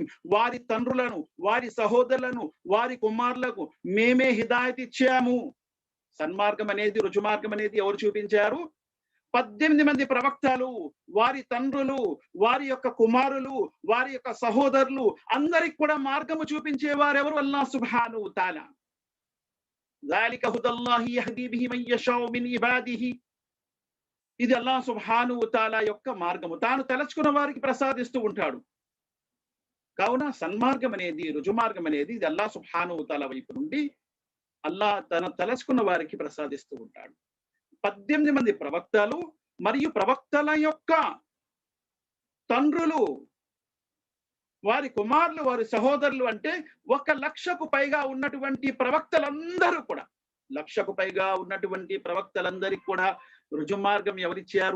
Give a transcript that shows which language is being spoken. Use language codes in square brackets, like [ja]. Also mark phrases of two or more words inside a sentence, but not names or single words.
[te] వారి తండ్రులను, వారి సహోదరులను, వారి కుమారులకు మేమే హిదాయత్ ఇచ్చాము. సన్మార్గం అనేది, రుజుమార్గం అనేది ఎవరు చూపించారు? 18 మంది ప్రవక్తలు, వారి తండ్రులు, వారి యొక్క కుమారులు, వారి యొక్క సహోదరులు అందరికి కూడా మార్గము చూపించేవారు ఎవరు? [ar] الله سبحانه وتعالى. ذلك هدى الله يهدي به من يشاء من عباده. [te] ఇది [ar] الله سبحانه وتعالى [te] యొక్క మార్గము. తాను తలచుకున్న వారికి ప్రసాదిస్తూ ఉంటాడు. కావున సన్మార్గం అనేది, రుజుమార్గం అనేది ఇది [ar] الله سبحانه وتعالى [te] వైపు నుండి అల్లాహ్ తన తలచుకున్న వారికి ప్రసాదిస్తూ ఉంటాడు. 18 మంది ప్రవక్తలు మరియు ప్రవక్తల యొక్క తండ్రులు, వారి కుమారులు, వారి సహోదరులు అంటే 1,00,000కు పైగా ఉన్నటువంటి ప్రవక్తలందరూ కూడా, 1,00,000కు పైగా ఉన్నటువంటి ప్రవక్తలందరికీ కూడా రుజుమార్గం ఎవరిచ్చారు?